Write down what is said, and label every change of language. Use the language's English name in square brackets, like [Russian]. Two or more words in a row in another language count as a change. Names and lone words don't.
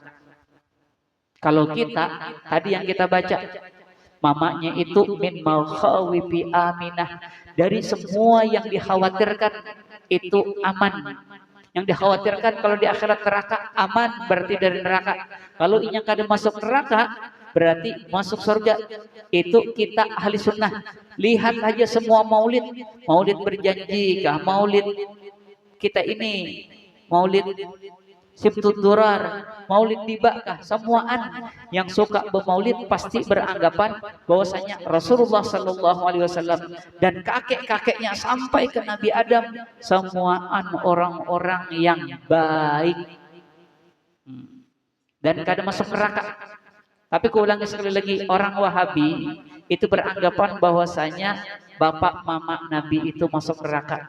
[Banjar] Kalau kita tadi yang kita baca, mamanya itu [Arabic] min makhawifi Aminah, [Banjar] dari semua yang dikhawatirkan itu aman. Yang dikhawatirkan kalau di akhirat neraka aman, berarti dari neraka. Kalau yang kada masuk neraka berarti masuk surga. Itu kita ahli sunnah. Lihat aja semua maulid, maulid berjanji kah, maulid kita ini, maulid Sibtud Durar, maulid tibakah, semuaan yang suka bermaulid pasti beranggapan bahwasanya Rasulullah [Arabic] sallallahu alaihi wasallam [Banjar] dan kakek-kakeknya sampai ke Nabi Adam semuaan orang-orang yang baik. dan kada masuk neraka. Tapi kuulangi sekali lagi, orang Wahabi itu beranggapan bahwasanya bapak mama Nabi itu masuk neraka.